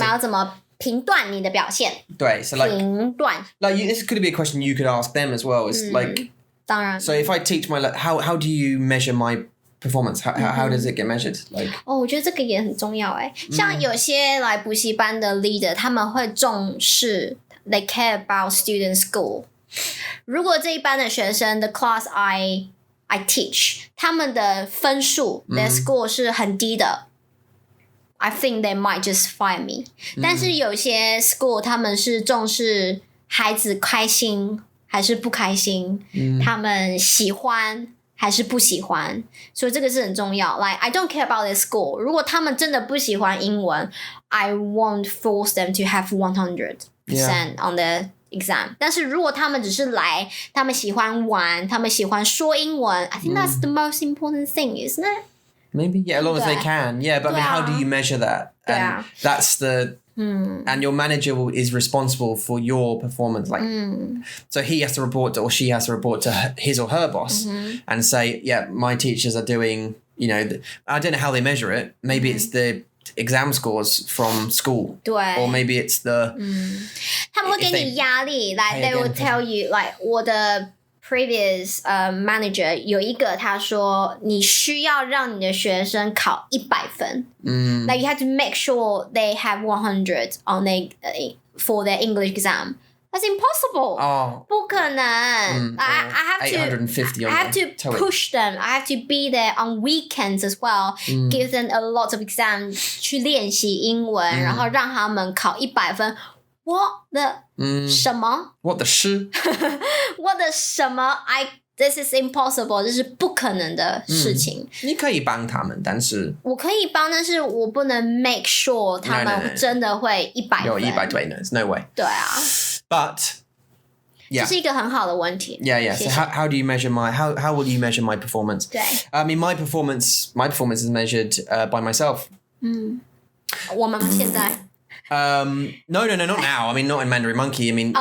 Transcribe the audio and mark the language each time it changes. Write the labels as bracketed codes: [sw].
[zh] 他们要怎么评断你的表现 [en] 对 so like [zh] 评断 [en] this could be a question you could ask them as well. It's like [zh] 当然 [en] so if I teach my how do you measure my performance? How does it get measured? Like [zh] 我觉得这个也很重要像有些来补习班的 leader 他们会重视 [en] They care about student school. [zh] 如果这一班的学生 [en] the class I teach [zh] 他们的分数 [en] their score [zh] 是很低的 [en] I think they might just fire me. [zh] 但是有些 school 他们是重视孩子开心还是不开心他们喜欢还是不喜欢所以这个是很重要 [en] Like I don't care about their school [zh] 如果他们真的不喜欢英文 [en] I won't force them to have 100% on the exam [zh] 但是如果他们只是来他们喜欢玩他们喜欢说英文 [en] I think that's the most important thing isn't it? Maybe yeah as long as they can but I mean how do you measure that? And that's the and your manager is responsible for your performance like so he has to report to, or she has to report to his or her boss and say yeah my teachers are doing I don't know how they measure it maybe it's the exam scores from school [zh] 对 [en] or maybe it's the [zh] 他们会给你压力 [en] like they will tell you like 我的previous manager [zh] 有一个他说你需要让你的学生考100分 [en] like you have to make sure they have 100 on for their English exam that's impossible [zh] 不可能 [en] I have to push them I have to be there on weekends as well give them a lot of exams [zh] 去练习英文然后让他们考100分我的什么 [en] What the 诗 [zh] 我的什么 [en] This is impossible [zh] 这是不可能的事情你可以帮他们但是我可以帮但是我不能 [en] make sure [zh] 他们真的会100分有100对 [en] no, there's no way [zh] 对啊 [en] But yeah. [zh] 这是一个很好的问题 [en] Yeah so how do you measure how will you measure my performance? [zh] 对 [en] I mean my performance is measured by myself [zh] 我们现在 [en] No, not now. I mean, not in Mandarin Monkey. I mean,